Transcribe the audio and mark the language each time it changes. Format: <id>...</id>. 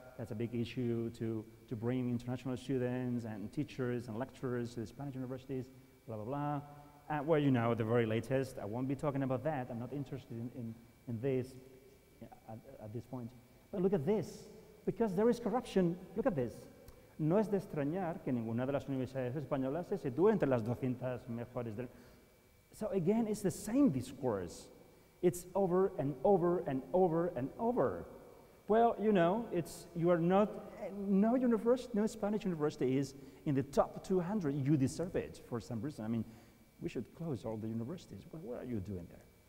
<en>That's a big issue to bring international students and teachers and lecturers to the Spanish universities, blah, blah, blah. Well, you know, the very latest, I won't be talking about that. I'm not interested in this at this point. But look at this. Because there is corruption, look at this.</en> <es>No es de extrañar que ninguna de las universidades españolas se sitúe entre las 200 mejores del...</es> <en>So again, it's the same discourse. It's over and over and over and over. Well, you know, you are not, no Spanish university is in the top 200. You deserve it for some reason. I mean, we should close all the universities. What are you doing there?</en>